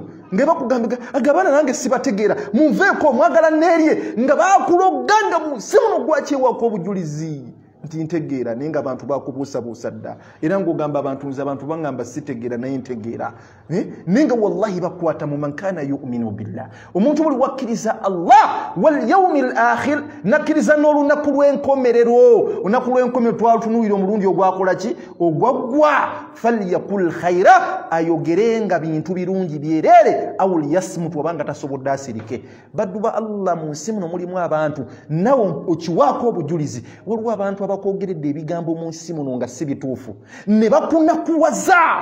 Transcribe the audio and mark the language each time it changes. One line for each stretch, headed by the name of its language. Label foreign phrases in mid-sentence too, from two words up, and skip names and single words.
Ganda: Nga bakugamba agabaana nange sibategeera, munveeko mwagala neerye, nga baakuloga nga mu nsi muno gwakyewako obujulizi. nti ntegeera naye nga abantu bakubuusabuusa dda era ng'ogamba abantu nze abantu bangamba sitegeera naye ntegeera naye nga wallahi bakwata mu
Arabic: من كان يؤمن بالله
Ganda: omuntu buli wakkiriza
Arabic: الله واليوم الآخر
Ganda: nakkiriza n'olunaku lw'enkomerero olunaku lw'enkomerero twalutunuulira omulundi ogwakola ki ogwaggwa
Arabic: فليقل خيرا
Ganda: ayogerenga bintu birungi byereere
Arabic: أو ليصمت
Ganda: obanga tasobodde asirike baddu ba Allah mu nsi muno mulimu abantu nawo okiwaako obujulizi waliwo abantu abakwogeredde ebigambo mu nsi muno nga si bituufu ne bakunakuwaza